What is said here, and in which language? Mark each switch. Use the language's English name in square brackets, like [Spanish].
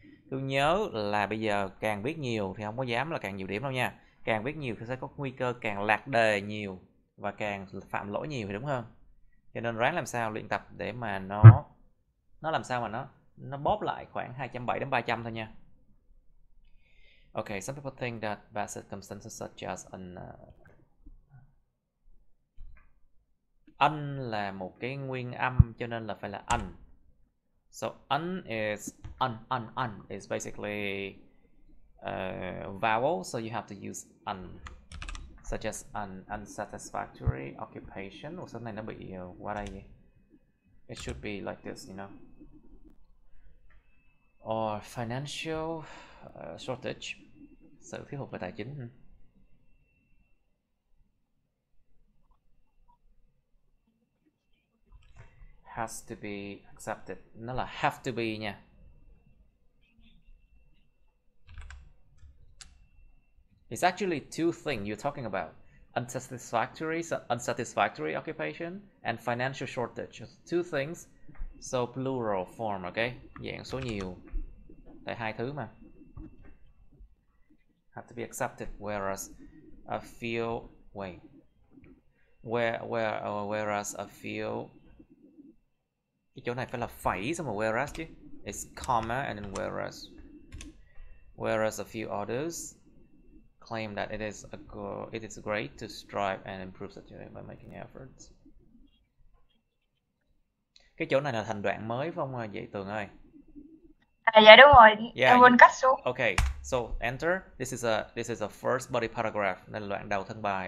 [Vietnamese] Tôi nhớ là bây giờ càng viết nhiều thì không có dám là càng nhiều điểm đâu nha. Càng viết nhiều thì sẽ có nguy cơ càng lạc đề nhiều và càng phạm lỗi nhiều, thì đúng không? Cho nên ráng làm sao luyện tập để mà nó làm sao mà nó bóp lại khoảng 270 đến 300 thôi nha. [English] Okay, some people think that bad circumstances such as un [Vietnamese] là một cái nguyên âm, cho nên là phải là un. [English] So un is un is basically vowel, so you have to use un, such as an unsatisfactory occupation. [Vietnamese] Ủa, số này nó bị qua đây vậy? [English] It should be like this, you know. Or financial shortage, [Vietnamese] sự thiếu hụt về tài chính. [English] Has to be accepted, [Vietnamese] nó là [English] have to be nha. It's actually two things you're talking about: unsatisfactory occupation and financial shortage. Two things, so plural form, okay? [Vietnamese] Dạng số nhiều, tại hai thứ mà. [English] Have to be accepted, whereas a few whereas a few, [Vietnamese] cái chỗ này phải là phẩy xong rồi [English] whereas chứ. It's comma and then whereas a few others claim that it is great to strive and improve situation by making efforts. [Vietnamese] Cái chỗ này là thành đoạn mới phải không vậy Tường ơi? Dạ đúng rồi, em quên cắt xuống. [English] Okay, so enter. This is a first body paragraph, [Vietnamese] nên là đoạn đầu thân bài.